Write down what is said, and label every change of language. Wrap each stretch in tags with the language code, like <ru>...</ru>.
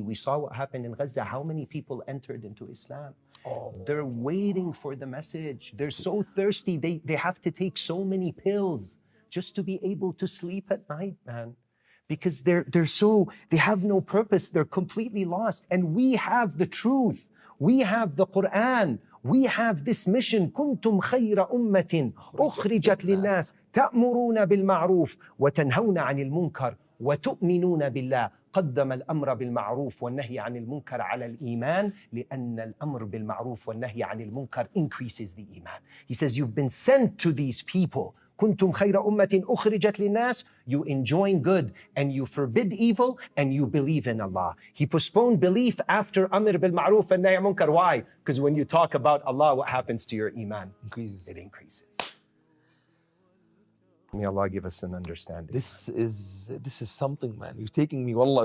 <en>We saw what happened in Gaza. How many people entered into Islam? They're waiting for the message. They're so thirsty. They have to take so many pills just to be able to sleep at night, man. Because they have no purpose. They're completely lost. And we have the truth. We have the Quran. We have this mission.</en> <ar>كنتم خير أمة أخرجت للناس تأمرون بالمعروف وتنهون عن المنكر وتؤمنون بالله. قدم الأمر بالمعروف والنهي عن المنكر على الإيمان لأن الأمر بالمعروف والنهي عن المنكر</ar> <en>increases the iman. He says, you've been sent to these people.</en> <ar>كنتم خير أمة أخرجت للناس.</ar> <en>You enjoin good and you forbid evil and you believe in Allah. He postponed belief after Amr bil Ma'ruf and Nahy Munkar. Why? Because when you talk about Allah, what happens to your iman? Increases. It increases. May Allah give us an understanding. This is something, man. You're taking me, wallah.</en>